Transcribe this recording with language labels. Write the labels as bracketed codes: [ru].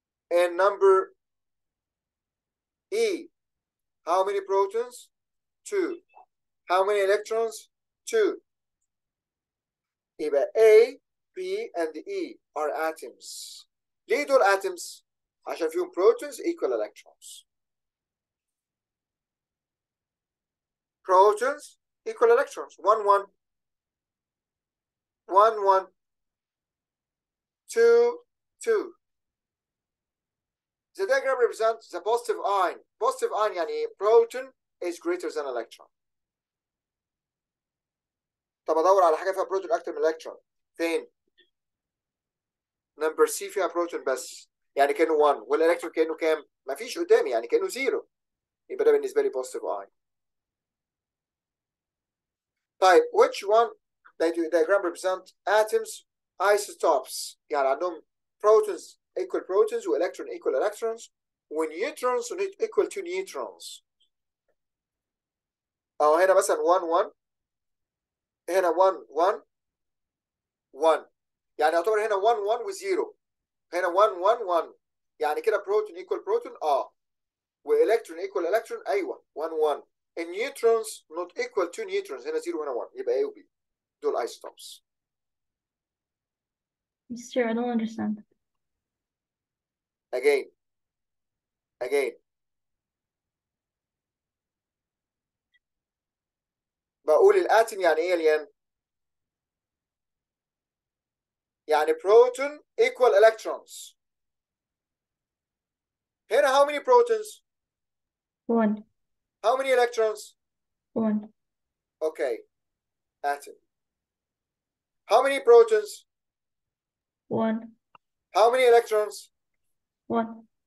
[en] And number E. How many protons? 2. How many electrons? 2. [ar] يبقى [en] A, B, and E are atoms. [ar] ليه دول atoms؟ عشان فيهم [en] protons equal electrons. Protons equal electrons. 1, 1. 1, 1. 2, 2. The diagram represents the positive ion. Positive ion [ar] يعني ايه؟ [en] Proton is greater than electron. [ar] طب ادور على حاجه فيها بروتون اكتر من الكترون. فين؟ نمبر سي فيها بروتون بس، يعني كانه 1 والالكترون كانه كام؟ مفيش قدامي، يعني كانه 0. يبقى ده بالنسبه لي بوزيتيف ايون. طيب [en] which one diagram represent atoms isotopes، [ar] يعني عندهم [en] protons equal protons والكترون equal electrons ونيوترونز equal to neutrons. [ar] اهو هنا مثلا 1 1 هنا 1 1 1، يعني يعتبر هنا 1 1 و0، هنا 1 1 1، يعني كده بروتون ايكوال بروتون والكترون ايكوال الكترون ايوه 1 1. النيوترونز نوت ايكوال تو نيوترونز، هنا 0 وهنا 1، يبقى A و B دول ايسوتوبس. [en] Mister, I don't understand. [ar] again بقول الاتم يعني ايه يا ليان؟ يعني بروتون equal electrons. هنا [en] how many protons؟ 1. How many electrons؟ 1. Okay, atom. How many protons؟ 1. How many electrons؟ 1.